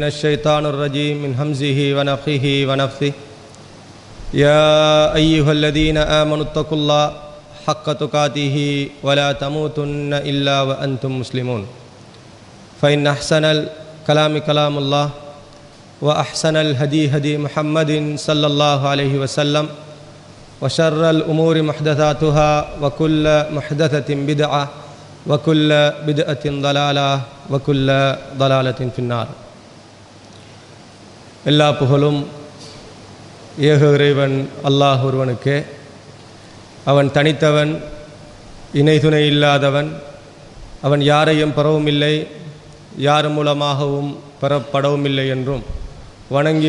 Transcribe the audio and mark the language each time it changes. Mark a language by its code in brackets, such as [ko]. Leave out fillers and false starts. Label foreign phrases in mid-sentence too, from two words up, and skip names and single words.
[ar] الشيطان الرجيم من همزه ونفخه ونفثه يا أيها الذين آمنوا اتقوا الله حق تقاته ولا تموتن إلا وأنتم مسلمون فإن أحسن الكلام كلام الله وأحسن الهدي هدي محمد صلى الله عليه وسلم وشر الأمور محدثاتها وكل محدثة بدعة وكل بدعة ضلالة وكل ضلالة في النار. [ta] எல்லா புகழும் ஏக இறைவன் அல்லாஹ் ஒருவனுக்கே. அவன் தனித்தவன், இணை துணை இல்லாதவன். அவன் யாரையும் பெறவும் இல்லை, யார் மூலமாகவும் பெறப்படவும் இல்லை என்றும் வணங்கி